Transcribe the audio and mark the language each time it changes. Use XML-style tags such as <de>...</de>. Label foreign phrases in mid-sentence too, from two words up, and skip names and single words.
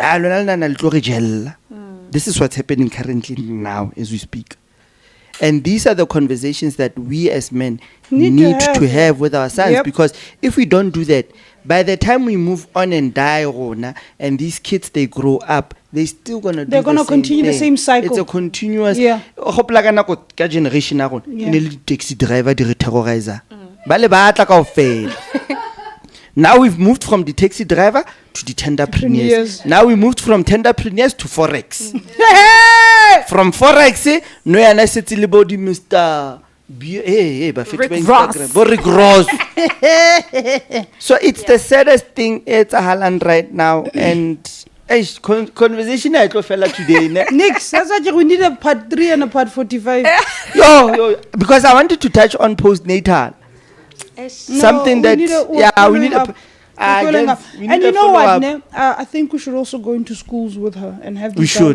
<en>This is what's happening currently now as we speak. And these are the conversations that we as men need to have with our sons. Yep. Because if we don't do that, by the time we move on and die, Rona, and these kids, they grow up, they're still going to do They're the gonna same continue the thing. same cycle. It's a continuous... Yeah.</en> <st>Hopla ka nako ka generation ya rona,</st> <en>Yeah.</en> <st>e ne le</st> <en>taxi driver,</en> <st>di re terrorizer. Ba le batla kaofela.</st> <en>Now we've moved from the taxi driver to the tenderpreneurs. Yes. Now we moved from tenderpreneurs to Forex.</en> <st>From Forex, no yana setse le body Mr. Ba fetwa Rick Instagram. Ross. Bo Rick Ross.</st> <en>So it's the saddest thing it's a Holland right now, and conversation</en> <st>I tlo fela</st> <en>today.</en> <st>Ne?</st> <en>Nix, that's why we need a part 3 and a part 45. Yo, because I wanted to touch on postnatal. Something that we need a and you know what, ne? I think we should also go into schools with her and have We these should,</en>